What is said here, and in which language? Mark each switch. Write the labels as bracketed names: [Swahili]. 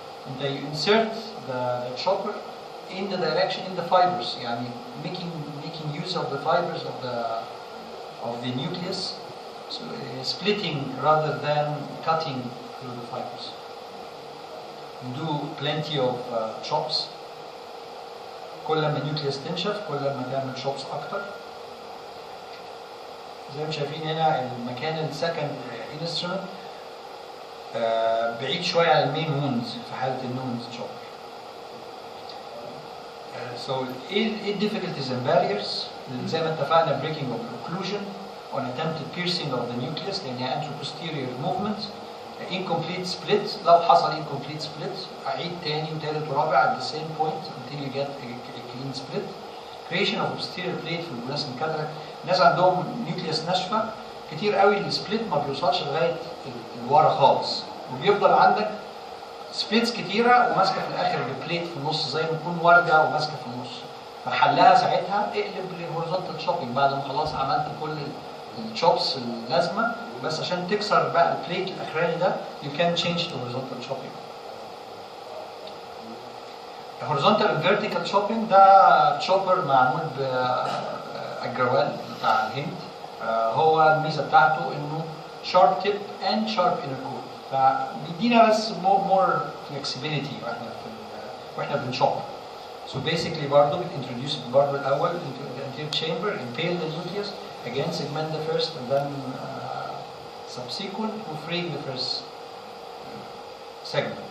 [English] And you insert the chopper in the direction in the fibers. يعني making use of the fibers of the nucleus, so splitting rather than cutting through the fibers. Do plenty of chops. [Arabic] كل ما النيوكليس تنشف كل ما تعمل chops أكتر. زي ما شايفين هنا المكان السكند instrument بعيد شوية عن المين wound في حالة النونز chopper. [English] So difficulties and barriers. [Arabic] زي ما اتفقنا [English] breaking of occlusion on attempted piercing of the nucleus [Arabic] لأنها [English] anteroposterior movement. Incomplete split. [Arabic] لو حصل [English] incomplete split [Arabic] أعيد تاني وتالت ورابع [English] at the same point until you get a clean split. Creation of posterior plate [Arabic] في البلاسن [English] كاتراك. [Arabic] الناس عندهم نيوكليوس ناشفة كتير قوي، السبليت ما بيوصلش لغاية الورا خالص، وبيفضل عندك سبليتس كتيرة وماسكة في الآخر البليت في النص زي ما تكون وردة وماسكة في النص. فحلها ساعتها اقلب للهوريزونتال شوبينج بعد ما خلاص عملت كل الشوبس اللازمة، بس عشان تكسر بقى البليت الأخراني ده [English] you can change to horizontal chopping. horizontal and vertical chopping [Arabic] ده تشوبر معمول بالجروال بتاع الهند. هو الميزة بتاعته انه [English] sharp tip and sharp inner core، [Arabic] فبيدينا بس [English] more flexibility [Arabic] واحنا بنشوب. [English] So basically [Arabic] برضه بتintroduce برضه الأول [English] into the anterior chamber, impale the nucleus, again segment the first and then subsequent to free the first segment.